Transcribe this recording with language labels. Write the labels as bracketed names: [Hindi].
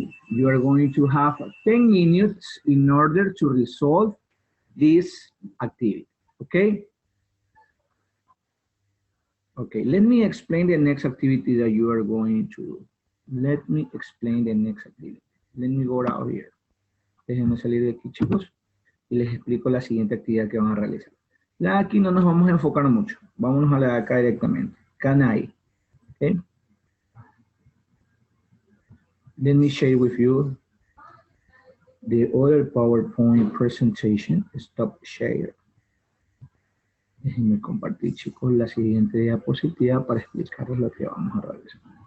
[English] You are going to have 10 minutes in order to resolve this activity, okay? Okay, let me explain the next activity that you are going to do. Let me explain the next activity. Let me go out here. [Spanish] Déjenme salir de aquí, chicos, y les explico la siguiente actividad que van a realizar. La de aquí no nos vamos a enfocar mucho. Vámonos a la de acá directamente. [English] Can I? Okay. Let me share with you the other PowerPoint presentation. Stop share. [Spanish] Déjenme compartir, chicos, la siguiente diapositiva para explicarles lo que vamos a realizar.